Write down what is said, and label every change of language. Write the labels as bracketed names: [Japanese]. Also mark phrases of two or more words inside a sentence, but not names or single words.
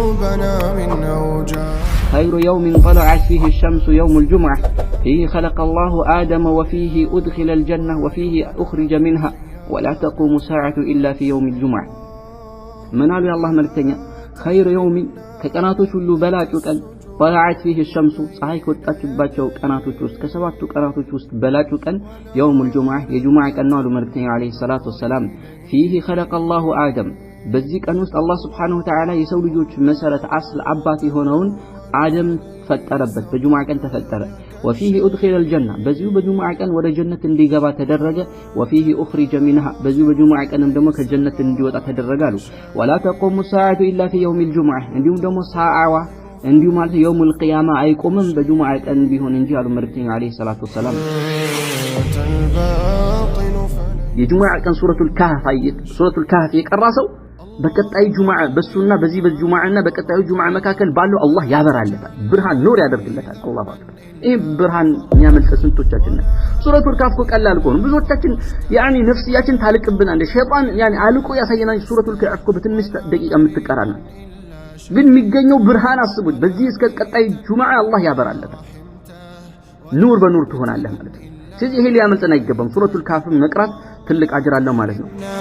[Arabic] لنا من أوجاع. خير يوم طلعت فيه الشمس يوم الجمعة فيه خلق الله آدم وفيه أدخل الجنة وفيه أخرج منها ولا تقوم ساعة إلا في يوم الجمعة. من قال الله ملكتنا خير يوم [Amharic] كقناتوች ሁሉ በላጩ ቀን [Arabic] طلعت فيه الشمس [Amharic] ፀሐይ ከወጣችባቸው ቀናቶች ውስጥ ከሰባቱ ቀናቶች ውስጥ በላጩ ቀን [Arabic] يوم الجمعة [Amharic] የጁምዓ ቀን ነው አሉ መልእክተኛው [Arabic] عليه الصلاة والسلام فيه خلق الله آدم [Amharic] በዚህ ቀን ውስጥ አላህ [Arabic] سبحانه وتعالى [Amharic] የሰው ልጆች መሰረት አስል አባት የሆነውን አደም ፈጠረበት በጁምዓ ቀን ተፈጠረ [Arabic] وفيه أدخل الجنة [Amharic] በዚሁ በጁምዓ ቀን ወደ ጀነት እንዲገባ ተደረገ [Arabic] وفيه أخرج منها [Amharic] በዚሁ በጁምዓ ቀንም ደግሞ ከጀነት እንዲወጣ ተደረገ አሉ [Arabic] ولا تقوم الساعة إلا في يوم الجمعة [Amharic] እንዲሁም ደግሞ ሰዓዋ እንዲሁ ማለት [Arabic] يوم القيامة [Amharic] አይቆምም በጁምዓ ቀን ቢሆን እንጂ አሉ መልእክተኛው [Arabic] عليه الصلاة والسلام [Amharic] የጁምዓ ቀን ሱረቱል ካህፍ የቀራ ሰው በቀጣይ ጁምዓ በሱና በዚህ በጁምዓና በቀጣዩ ጁምዓ መካከል ባለው አላህ ያበራለታል ብርሃን ኑር ያደርግለታል አላህ ባክ ይሄ ብርሃን የሚያመልጥ ስንቶቻችን ነው ሱረቱል ካህፍ ቀላል እኮ ነው ብዙዎቻችን ያኒ ነፍስያችን ታልቅብናል ሸይጣን ያኒ አልቆ ያሳየናል ሱረቱል ካህፍ በትንሽ ደቂቃ የምትቀራና ግን የሚገኘው ብርሃን አስቡት በዚህ እስከ ቀጣይ ጁምዓ አላህ ያበራለታል ኑር በኑር ትሆናለህ ማለት ነው ስለዚህ ይሄ ሊያመልጠን አይገባም ሱረቱል ካህፍ መቅራት ትልቅ አጅር አለው ማለት ነው